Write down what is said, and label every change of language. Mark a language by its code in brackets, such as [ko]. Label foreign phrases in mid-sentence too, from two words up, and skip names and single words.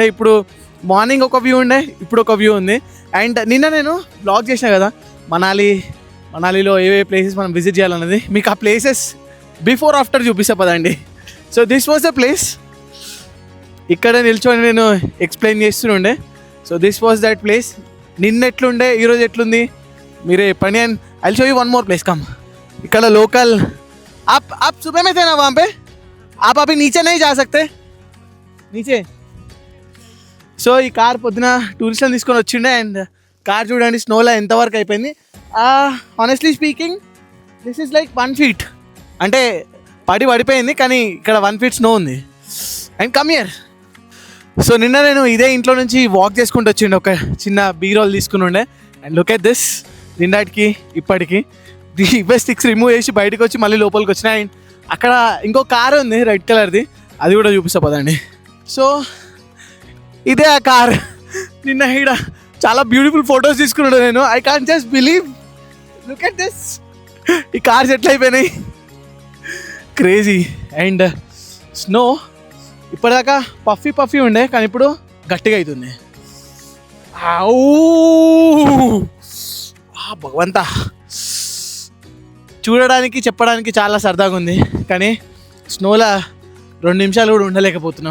[te] ఇప్పుడు మార్నింగ్ ఒక వ్యూ ఉండే, ఇప్పుడు ఒక వ్యూ ఉంది. అండ్ నిన్న నేను బ్లాగ్ చేసిన కదా మనాలిలో ఏవే ప్లేసెస్ మనం విజిట్ చేయాలన్నది, మీకు ఆ ప్లేసెస్ [en] before after [te] చూపిస్తా పదండి. [en] so this was the place. [te] ఇక్కడే నిల్చొని నేను ఎక్స్ప్లెయిన్ చేస్తుండే. [en] so this was that place. [te] నిన్న ఎట్లుండే, ఈరోజు ఎట్లుంది మీరే చెప్పండి. [en] and I show you one more place. Come, [te] ఇక్కడ లోకల్ [hi] आप सुबह में थे ना वहाँ पे, आप अभी नीचे नहीं जा सकते नीचे. [te] సో ఈ కార్ పొద్దున టూరిస్ట్లను తీసుకొని వచ్చిండే. అండ్ కార్ చూడండి స్నోలో ఎంతవరకు అయిపోయింది. [en] honestly speaking this is like 1 feet. [te] అంటే పడిపోయింది, కానీ ఇక్కడ 1 feet స్నో ఉంది. [en] and come here. [te] సో నిన్న నేను ఇదే ఇంట్లో నుంచి వాక్ చేసుకుంటూ వచ్చిండే, ఒక చిన్న బీరోల్ తీసుకుని ఉండే. [en] and look at this, [te] నిన్నటికి ఇప్పటికి ఇవే [en] sticks remove [te] చేసి బయటకు వచ్చి మళ్ళీ లోపలికి వచ్చిన. అండ్ అక్కడ ఇంకో కార్ ఉంది రెడ్ కలర్ది, అది కూడా చూపిస్తా పదండి. సో ఇదే ఆ కార్. నిన్న ఇక్కడ చాలా [en] beautiful photos [te] తీసుకున్నాడు నేను. [en] I can't just believe, look at this. [te] ఈ కార్స్ ఎట్లా అయిపోయినాయి, క్రేజీ. అండ్ స్నో ఇప్పటిదాకా పఫీ ఉండే, కానీ ఇప్పుడు గట్టిగా అవుతుంది. భగవంతా, చూడడానికి చెప్పడానికి చాలా సరదాగా ఉంది, కానీ స్నోలో 2 నిమిషాలు కూడా ఉండలేకపోతున్నాం.